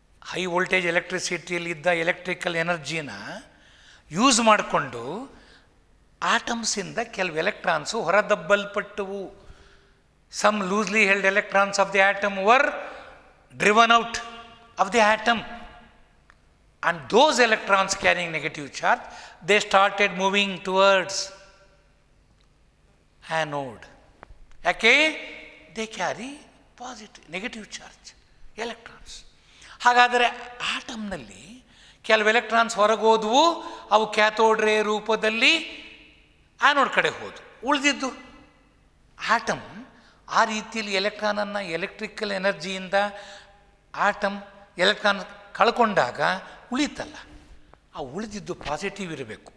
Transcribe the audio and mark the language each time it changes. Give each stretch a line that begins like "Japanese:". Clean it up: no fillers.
Kannada: High voltage ಎಲೆಕ್ಟ್ರಿಸಿಟಿಯಲ್ಲಿದ್ದ electrical ಎನರ್ಜಿನ use ಮಾಡಿಕೊಂಡು ಆಟಮ್ಸಿಂದ ಕೆಲವು electrons ಹೊರದಬ್ಬಲ್ಪಟ್ಟವು.
English: Some loosely held electrons of the atom were driven out of the atom. And those electrons carrying negative charge, they started moving towards anode.
Kannada: ಯಾಕೆ?
English: they carry negative charge electrons.
Kannada: ಹಾಗಾದರೆ ಆಟಮ್ನಲ್ಲಿ ಕೆಲವು electrons ಹೊರಗೋದವು, ಅವು cathode ರೇ ರೂಪದಲ್ಲಿ anode ಕಡೆ ಹೋದವು. ಉಳಿದಿದ್ದು atom ಆ ರೀತಿಯಲ್ಲಿ ಎಲೆಕ್ಟ್ರಾನನ್ನು ಎಲೆಕ್ಟ್ರಿಕಲ್ ಎನರ್ಜಿಯಿಂದ ಆಟಮ್ ಎಲೆಕ್ಟ್ರಾನ್ ಕಳ್ಕೊಂಡಾಗ ಉಳಿತಲ್ಲ, ಆ ಉಳಿದಿದ್ದು ಪಾಸಿಟಿವ್ ಇರಬೇಕು.